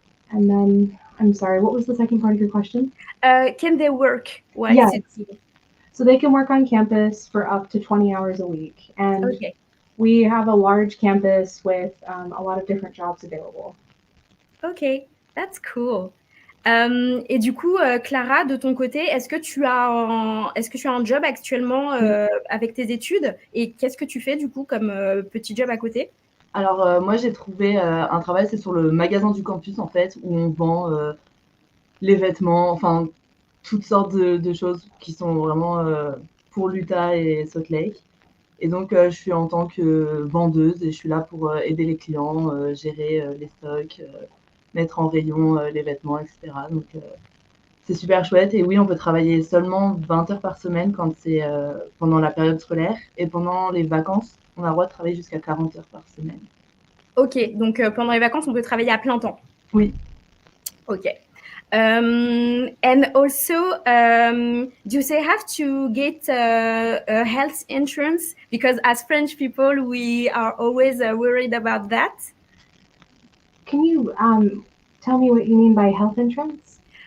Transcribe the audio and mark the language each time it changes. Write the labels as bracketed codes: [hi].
[en] And then, I'm sorry, what was the second part of your question? Can they work while studying? So they can work on campus for up to 20 hours a week. And okay. We have a large campus with a lot of different jobs available. Okay, that's cool. [fr] Et du coup, Clara, de ton côté, est-ce que tu as un job actuellement avec tes études? Et qu'est-ce que tu fais du coup comme petit job à côté? Alors, moi, j'ai trouvé un travail, c'est sur le magasin du campus, en fait, où on vend les vêtements, enfin, toutes sortes de choses qui sont vraiment pour l'Utah et Salt Lake. Et donc, je suis en tant que vendeuse et je suis là pour aider les clients, gérer les stocks, mettre en rayon les vêtements, etc. Donc, c'est super chouette. Et oui, on peut travailler seulement 20 heures par semaine quand c'est pendant la période scolaire. Et pendant les vacances, on a le droit de travailler jusqu'à 40 heures par semaine. Ok, donc pendant les vacances, on peut travailler à plein temps. Oui. Ok. [en] And also, do they have to get a health insurance? Because as French people, we are always worried about that. Can you tell me what you mean by health insurance?